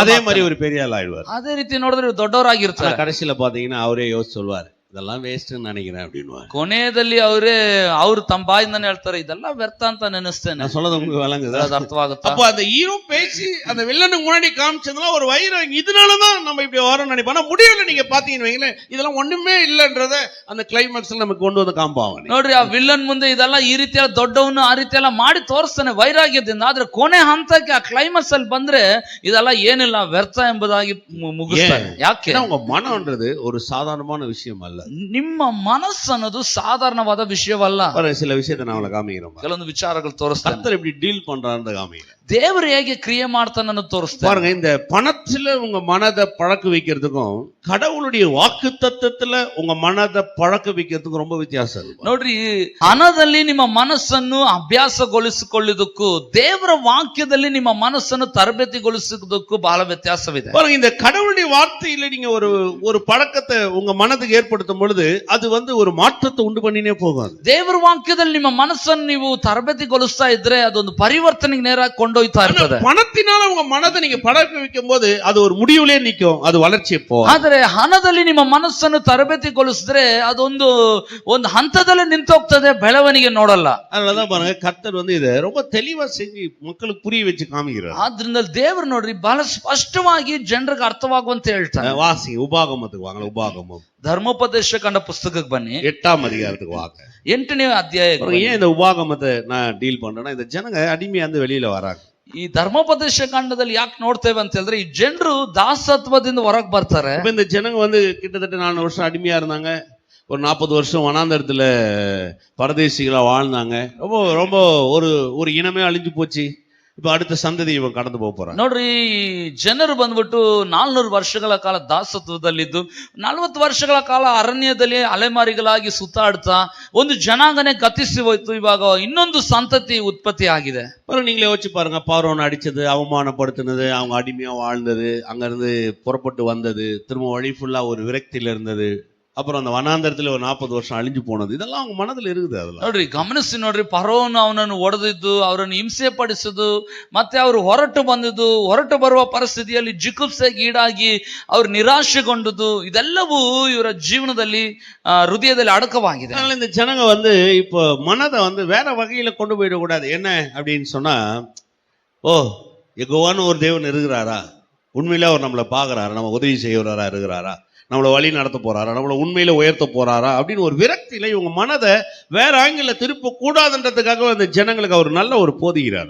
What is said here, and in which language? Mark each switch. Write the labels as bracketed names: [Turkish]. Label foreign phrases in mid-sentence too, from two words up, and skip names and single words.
[Tamil] அதே மாதிரி ஒரு பெரிய ஆள் ஆயிடுவார். [Kannada] ಅದೇ ರೀತಿ ನೋಡಿದ್ರೆ ದೊಡ್ಡವರಾಗಿರ್ತಾರೆ. [Tamil] கடைசியில பாத்தீங்கன்னா அவரே யோசிச்சு சொல்வார், இதெல்லாம் வேஸ்ட்னு நினைக்கிறேன் அப்படின்னு. [Kannada] ಕೊನೆಯಲ್ಲಿ ಅವ್ರು ತಮ್ಮ ಬಾಯಿಂದಾನೆ ಹೇಳ್ತಾರೆ, ಇದೆಲ್ಲ ವ್ಯರ್ಥ ಅಂತ ನೆನೆಸ್ತೇನೆ. [Tamil] நான் சொல்றது உங்களுக்கு விளங்குதா? [Kannada] ಅದು ಅರ್ಥವಾಗುತ್ತಾ? [Tamil] அப்போ அந்த ஹீரோ பேசி அந்த வில்லனுக்கு முன்னாடி காமிச்சதுல ஒரு வைரம், இதனாலதான் நம்ம இப்படி வரோம்னு நினைப்போம். ஆனா முடியல. நீங்க பாத்தீங்கன்னு வைங்களேன், இதெல்லாம் ஒண்ணுமே இல்லன்றத அந்த கிளைமாக்ஸ்ல நமக்கு கொண்டு வந்து காமிப்பாங்க. [Kannada] ನೋಡ್ರಿ, ಆ ವಿಲ್ಲನ್ ಮುಂದೆ ಇದೆಲ್ಲ ಈ ರೀತಿಯ ದೊಡ್ಡವನು ಆ ರೀತಿ ಎಲ್ಲ ಮಾಡಿ ತೋರಿಸ್ತಾನೆ ವೈರಾಗ್ಯದಿಂದ. ಆದ್ರೆ ಕೊನೆ ಹಂತಕ್ಕೆ ಆ ಕ್ಲೈಮಾಕ್ಸ್ ಅಲ್ಲಿ ಬಂದ್ರೆ ಇದೆಲ್ಲ ಏನಿಲ್ಲ, ವ್ಯರ್ಥ ಎಂಬುದಾಗಿ ಮುಗಿಸ್ತಾನೆ. ಯಾಕೆ? [Tamil] உங்க மனம்ன்றது ஒரு சாதாரணமான விஷயம் அல்ல. [Kannada] ನಿಮ್ಮ ಮನಸ್ಸು ಅನ್ನೋದು ಸಾಧಾರಣವಾದ ವಿಷಯವಲ್ಲ. [Tamil] சில விஷயத்தை நான் அவங்களை காமிக்கிறேன். [Kannada] ಕೆಲವೊಂದು ವಿಚಾರಗಳು ತೋರಿಸ್ತಾರೆ. [Tamil] கர்த்தர் எப்படி டீல் பண்றான்னு காமிக்கிறேன். [Kannada] ದೇವರು ಹೇಗೆ ಕ್ರಿಯೆ ಮಾಡ್ತಾನನ್ನು ತೋರಿಸ್ತಾರೆ. [Tamil] பாருங்க, இந்த பணத்துல உங்க மனதை பழக்க வைக்கிறதுக்கும் கடவுளுடைய வாக்கு தத்தத்துல உங்க மனதை பழக்க வைக்கிறதுக்கும் ரொம்ப வித்தியாசம் இருக்கு. [Kannada] ನೋಡ್ರಿ, ಹಣದಲ್ಲಿ ನಿಮ್ಮ ಮನಸ್ಸನ್ನು ಅಭ್ಯಾಸಗೊಳಿಸಿಕೊಳ್ಳುವುದಕ್ಕೂ ದೇವರ ವಾಕ್ಯದಲ್ಲಿ ನಿಮ್ಮ ಮನಸ್ಸನ್ನು ತರಬೇತಿಗೊಳಿಸುವುದಕ್ಕೂ ಬಹಳ ವ್ಯತ್ಯಾಸವಿದೆ. [Tamil] பாருங்க, இந்த கடவுளுடைய வார்த்தையில நீங்க ஒரு பழக்கத்தை உங்க மனதுக்கு ஏற்படுத்தும் பொழுது அது வந்து ஒரு மாற்றத்தை உண்டு பண்ணினே போகும். [Kannada] ದೇವರ ವಾಕ್ಯದಲ್ಲಿ ನಿಮ್ಮ ಮನಸ್ಸನ್ನು ನೀವು ತರಬೇತಿಗೊಳಿಸ್ತಾ ಇದ್ರೆ ಅದೊಂದು ಪರಿವರ್ತನೆಗೆ ನೇರಾಗಿ ಕೊಂಡೊಯ್ತಾ ಇರ್ತದೆ. [Tamil] பணத்தினால உங்க மனதை நீங்க பழக்க வைக்கும் போது அது ஒரு முடிவுலே நிக்கும், அது வளர்ச்சியை போகும். [Kannada] ಆದರೆ ಹಣದಲ್ಲಿ ನಿಮ್ಮ ಮನಸ್ಸನ್ನು ತರಬೇತಿಗೊಳಿಸಿದ್ರೆ ಅದೊಂದು ಹಂತದಲ್ಲಿ ನಿಂತೋಗ್ತದೆ, ಬೆಳವಣಿಗೆ ನೋಡಲ್ಲ. [Tamil] அதனாலதான் பாருங்க, கர்த்தர் வந்து இதை ரொம்ப தெளிவா செஞ்சு மக்களுக்கு புரிய வச்சு காமிக்கிறார். [Kannada] ಆದ್ರಿಂದ ದೇವರು ನೋಡ್ರಿ ಬಹಳ ಸ್ಪಷ್ಟವಾಗಿ ಜನರಿಗೆ ಅರ್ಥವಾಗುವಂತೆ ಹೇಳ್ತಾನೆ. [Tamil] வாசி உபாகமத்துக்கு வாங்க. உபாகமம் [Kannada] ಧರ್ಮೋಪದೇಶ ಕಂಡ ಪುಸ್ತಕಕ್ಕೆ ಬನ್ನಿ, [Tamil] 8ஆம் அதிகாரத்துக்கு வாங்க. [Kannada] 8ನೇ ಅಧ್ಯಾಯ. [Tamil] ஏன் இந்த உபாகமத்தை நான் டீல் பண்றேன்னா, இந்த ஜனங்க அடிமையா இருந்து வெளியில வராங்க. [Kannada] ಈ ಧರ್ಮೋಪದೇಶ ಕಾಂಡದಲ್ಲಿ ಯಾಕೆ ನೋಡ್ತೇವೆ ಅಂತ ಹೇಳಿದ್ರೆ, ಈ ಜನರು ದಾಸತ್ವದಿಂದ ಹೊರಗೆ ಬರ್ತಾರೆ. [Tamil] இந்த ஜனங்க வந்து கிட்டத்தட்ட 4 வருஷம் அடிமையா இருந்தாங்க. ஒரு 40 வருஷம் வனாந்தரத்துல பரதேசிகளா வாழ்ந்தாங்க. ரொம்ப ரொம்ப ஒரு இனமே அழிஞ்சு போச்சு. இப்ப அடுத்த சந்ததி இவன் கடந்து போக போறான். [Kannada] ನೋಡ್ರಿ, ಜನರು ಬಂದ್ಬಿಟ್ಟು 400 ವರ್ಷಗಳ ಕಾಲ ದಾಸತ್ವದಲ್ಲಿದ್ದು 40 ವರ್ಷಗಳ ಕಾಲ ಅರಣ್ಯದಲ್ಲಿ ಅಲೆಮಾರಿಗಳಾಗಿ ಸುತ್ತಾಡ್ತಾ ಒಂದು ಜನಾಂಗನೇ ಗತಿಸಿ ಹೋಯ್ತು. ಇವಾಗ ಇನ್ನೊಂದು ಸಂತತಿ ಉತ್ಪತ್ತಿ ಆಗಿದೆ. [Tamil] நீங்களே யோசிச்சு பாருங்க, பார்வோன் அடிச்சது, அவமானப்படுத்தினது, அவங்க அடிமையா வாழ்ந்தது, அங்க இருந்து புறப்பட்டு வந்தது, திரும்ப வழி ஃபுல்லா ஒரு விரக்தியில இருந்தது, அப்புறம் அந்த வனாந்தரத்துல ஒரு 40 வருஷம் அழிஞ்சு போனது, இதெல்லாம் அவங்க மனதுல இருக்குது. அதெல்லாம் [Kannada] ನೋಡ್ರಿ, ಗಮನಿಸಿ ನೋಡ್ರಿ, ಫರೋನ್ ಅವನನ್ನು ಹೊಡೆದಿದ್ದು, ಅವರನ್ನು ಹಿಂಸೆ ಪಡಿಸುದು, ಮತ್ತೆ ಅವರು ಹೊರಟು ಬರುವ ಪರಿಸ್ಥಿತಿಯಲ್ಲಿ ಜಿಗುಪ್ಸೆಗೆ ಈಡಾಗಿ ಅವರು ನಿರಾಶೆಗೊಂಡುದು, ಇದೆಲ್ಲವೂ ಇವರ ಜೀವನದಲ್ಲಿ ಹೃದಯದಲ್ಲಿ ಅಡಕವಾಗಿದೆ. [Tamil] அதனால இந்த ஜனங்க வந்து இப்போ மனதை வந்து வேற வகையில கொண்டு போயிடக்கூடாது. என்ன அப்படின்னு சொன்னா, யெகோவான்னு ஒரு தேவன் இருக்கிறாரா, உண்மையில அவர் நம்மளை பாக்குறாரா, நம்ம உதவி செய்யறவரா இருக்கிறாரா, நம்மளை வழி நடத்த போறாரா, நம்மளை உண்மையில உயர்த்த போறாரா அப்படின்னு ஒரு விரக்தியில இவங்க மனதை வேற ஆங்கில திருப்ப கூடாதுன்றதுக்காக அந்த ஜனங்களுக்கு அவர் நல்ல ஒரு போதிக்கிறார்.